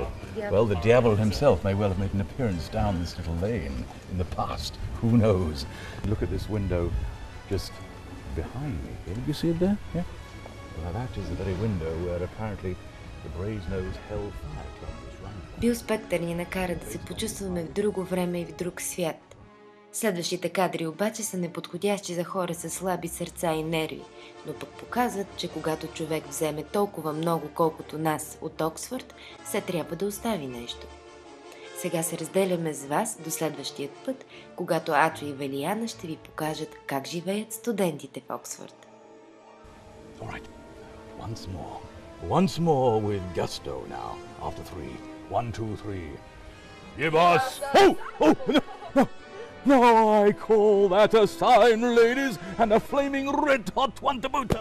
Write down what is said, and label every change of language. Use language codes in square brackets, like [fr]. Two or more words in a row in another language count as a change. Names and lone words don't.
[en] Diablo. Well, the devil himself may well have made an appearance down this little lane in the past. Who knows? Look at this window just behind me. Did you see it there? Yeah. Well, that is the very window where apparently the Brasenose held fire on this run. [bg] Бил Спектър ни накара да се почувстваме в друго време и в друг свят. Следващите кадри обаче са неподходящи за хора с слаби сърца и нерви, но пък показват, че когато човек вземе толкова много, колкото нас от Оксфорд, се трябва да остави нещо. Сега се разделяме с вас до следващият път, когато Ачо и Велияна ще ви покажат как живеят студентите в Оксфорд. [en] All right. Once more with gusto now, after 3. 1, 2, 3. Give us... Oh, no. No, I call that a sign, ladies, and a flaming red-hot one to boot.